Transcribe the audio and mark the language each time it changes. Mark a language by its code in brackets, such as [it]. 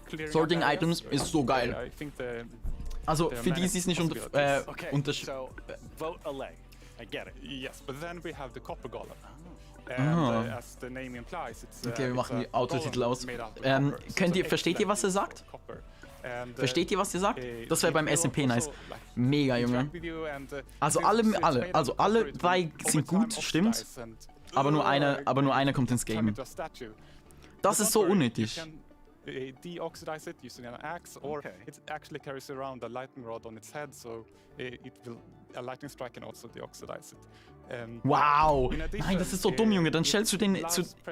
[de] Sorting Items ist so geil. Also für die, die es nicht unterscheiden. [en] So, vote LA. I get it. Yes, but then we have the copper golem. As the name implies, it's, [de] Okay, wir machen die Autotitel aus. Könnt ihr, Versteht ihr, was er sagt? Versteht ihr, was ihr sagt? Das wäre beim SMP nice. Mega, Junge. Also alle drei sind gut, stimmt. Aber nur einer kommt ins Game. Das ist so unnötig. [en] Deoxidize it using an axe, or it actually carries around a lightning rod on its head, so a lightning strike can also deoxidize it. Wow! [de] Nein, das ist so dumm, Junge. Dann stellst du den zu.